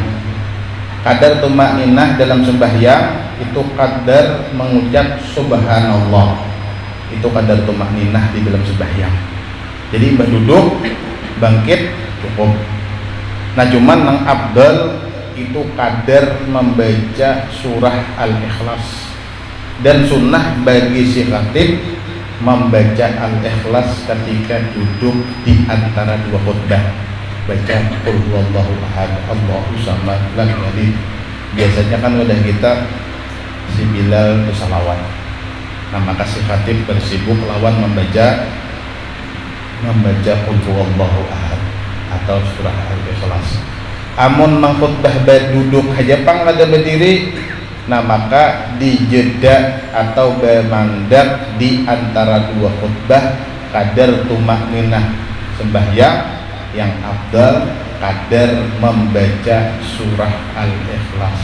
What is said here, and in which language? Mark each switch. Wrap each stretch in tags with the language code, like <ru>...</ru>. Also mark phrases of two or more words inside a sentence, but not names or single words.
<id>Kadar tumak ninah dalam sembahyang itu kadar mengucap subhanallah. Itu kadar tumak ninah di dalam sembahyang. Jadi berduduk, bangkit cukup. Nah cuman yang abdal itu kadar membaca surah Al-Ikhlas, dan sunnah bagi si khatib membaca Al-Ikhlas ketika duduk di antara dua khutbah. Baca</id> <ar>qul huwallahu ahad Allahu samad lam yalid.</ar> <id>Biasanya kan udah kita si Bilal bersalawat. Nah maka si khatib bersibuk lawan membaca qul huwallahu ahad atau surah Al-Ikhlas.</id> <bjn>Amun mengkhutbah duduk aja pang</bjn> <id>ada berdiri, nah maka dijeda atau bermandat di antara dua khutbah kadar tumak ninah sembahyang, yang afdal kadar membaca surah Al-Ikhlas.</id>